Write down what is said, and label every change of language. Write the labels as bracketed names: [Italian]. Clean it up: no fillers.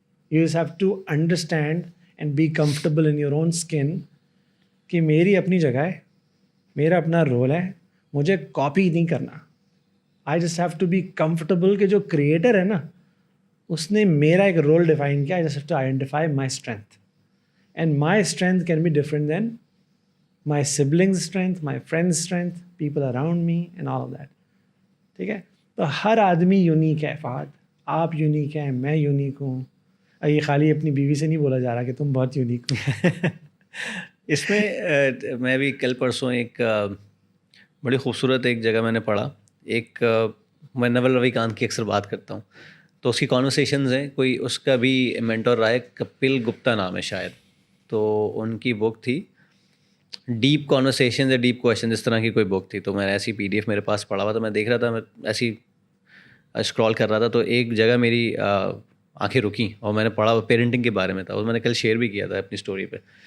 [English] you just have to understand and be comfortable in your own skin [Urdu] کہ میری اپنی جگہ ہے, میرا اپنا رول ہے, مجھے کاپی نہیں کرنا. [English] I just have to be comfortable [Urdu] کہ جو کریٹر ہے نا اس نے میرا ایک رول ڈیفائن کیا. [English] I just have to identify my strength. and my strength can be different than my siblings' strength, my friends' strength, people around me and all of that. [Urdu] ٹھیک ہے, تو ہر آدمی یونیک ہے. فہد آپ یونیک ہیں, میں unique ہوں. یہ خالی اپنی بیوی سے نہیں بولا جا رہا کہ تم بہت یونیک ہو. اس میں میں بھی کل پرسوں ایک بڑی خوبصورت ایک جگہ میں نے پڑھا, ایک میں نول روی کانت کی اکثر بات کرتا ہوں, تو اس کی کانورسیشنز ہیں, کوئی اس کا بھی مینٹور رہا ہے, کپل گپتا نام ہے شاید, تو ان کی بک تھی ڈیپ کانورسیشنز یا ڈیپ کویشچن, اس طرح کی کوئی بک تھی. تو میں ایسی پی ڈی ایف میرے پاس پڑھا ہوا تھا, میں دیکھ رہا تھا, میں ایسی اسکرول کر رہا تھا, تو ایک جگہ میری آنکھیں رکیں اور میں نے پڑھا, وہ پیرنٹنگ کے بارے میں تھا, اور میں نے کل شیئر بھی کیا تھا اپنی اسٹوری پہ.